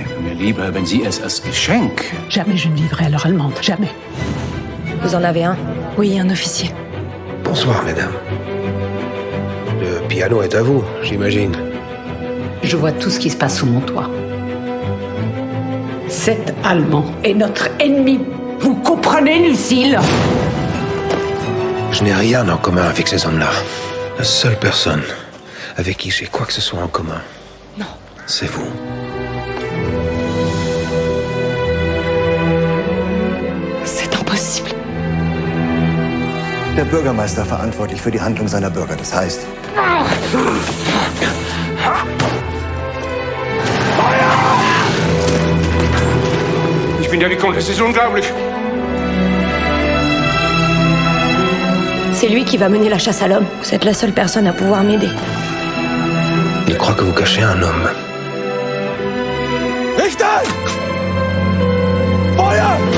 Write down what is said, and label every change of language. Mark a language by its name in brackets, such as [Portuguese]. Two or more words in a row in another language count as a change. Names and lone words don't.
[German] Mir lieber, wenn Sie es als Geschenk. [French] Jamais je ne vivrai à l'heure allemande, jamais. Vous en avez un? Oui, un officier. Bonsoir, mesdames. Le piano est à vous, j'imagine. Je vois tout ce qui se passe sous mon toit. Cet Allemand est notre ennemi. Vous comprenez, Lucille? Je n'ai rien en commun avec ces hommes-là. La seule personne avec qui j'ai quoi que ce soit en commun, c'est vous. C'est impossible. [German] Der Bürgermeister verantwortlich für die Handlung seiner Bürger. Das heißt... Ich bin ja gekommen, das ist unglaublich. [French] C'est lui qui va mener la chasse à l'homme. Vous êtes la seule personne à pouvoir m'aider. Il croit que vous cachez un homme. [German] Richter! Feuer!